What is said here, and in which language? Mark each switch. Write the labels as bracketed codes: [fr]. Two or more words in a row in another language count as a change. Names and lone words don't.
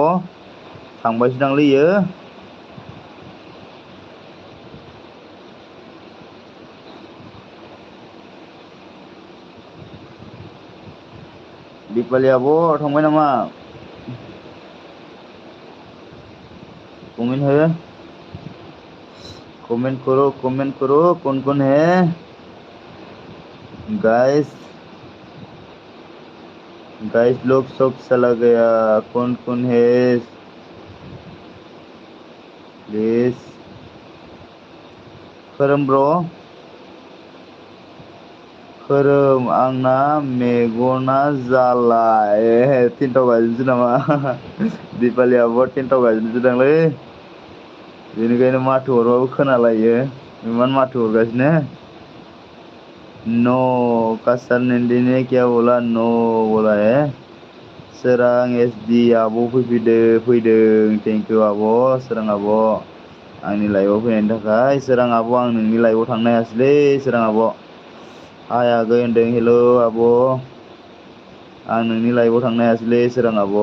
[brx] थांबायसो दांलै इयो। दिपालि आब' थांबाय नामा? [hi] कमेन्ट हो, कमेंट करो कौन है गाइस? गाइस लोग सब चला गया, कौन है प्लीज? [brx] खरम ब्र, खरम आंना मेगना जाला। थिनथाव गाज्रिसो नामा? दिपालि आब' थिनथाव गाज्रिसो दांलै, बेनिखायनो माथो हरबाबो खोनालायो। इमान माथो हरगासिनो। [hi] नो कासर नंदिनी क्या बोला? नो बोला है। [brx] सोरां एसडि आब' फैदों। [en] thank you [brx] आब' सोरां आब', आंनि लाइभआव फैनायनि थाखाय। सोरां आब' आं नोंनि लाइभआव थांनो हायासैलै सोरां आब'। हाय आगै होनदों, हेल' आब'। आं नोंनि लाइभआव थांनो हायासैलै सोरां आब'।